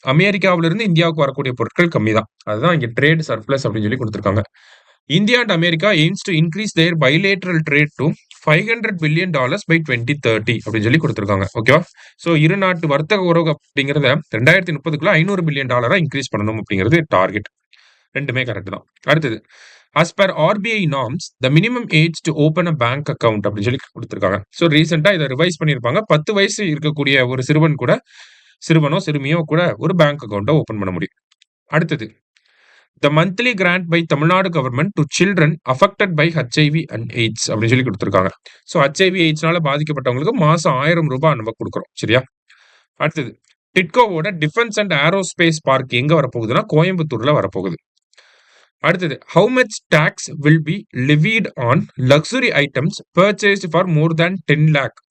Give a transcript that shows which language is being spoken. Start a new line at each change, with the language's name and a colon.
Tamil: அமெரிக்காவில இருந்து இந்தியாவுக்கு வரக்கூடிய பொருட்கள் கம்மி தான். அதுதான் இங்க ட்ரேட் சர்ப்ளஸ் அப்படின்னு சொல்லி கொடுத்திருக்காங்க.
English: India and America aims to increase their bilateral trade to $500 billion by 2030
Tamil: அப்படின்னு சொல்லி கொடுத்திருக்காங்க. ஓகேவா? சோ இரு நாட்டு வர்த்தக உறவு அப்படிங்கறத 2030க்குள்ள $500 billion இன்க்ரீஸ் பண்ணணும் அப்படிங்கிறது டார்கெட். 2மே கரெக்ட் தான். அடுத்தது
English: as per RBI norms the minimum age to open a bank account
Tamil: அப்படின்னு சொல்லி கொடுத்திருக்காங்க. சோ ரீசெண்டா இதை ரிவைஸ் பண்ணிருப்பாங்க. 10 வயசு இருக்கக்கூடிய ஒரு சிறுவனோ சிறுமியோ கூட ஒரு பேங்க் அக்கௌண்ட்டை ஓபன் பண்ண முடியும். அடுத்தது
English: the monthly grant by Tamil Nadu government to children affected by HIV and AIDS
Tamil: அப்படின்னு சொல்லி கொடுத்திருக்காங்க. சோ HIV AIDS-னால பாதிக்கப்பட்டவங்களுக்கு மாசம் 1000 ரூபாய் நம்ம கொடுக்கிறோம். சரியா? அடுத்தது டிட்கோவோட டிஃபென்ஸ் அண்ட் ஏரோஸ்பேஸ் பார்க் எங்க வரப்போகுதுன்னா கோயம்புத்தூர்ல வரப்போகுது. அடுத்தது
English: how much tax will be levied on luxury items purchased for more than 10 lakh?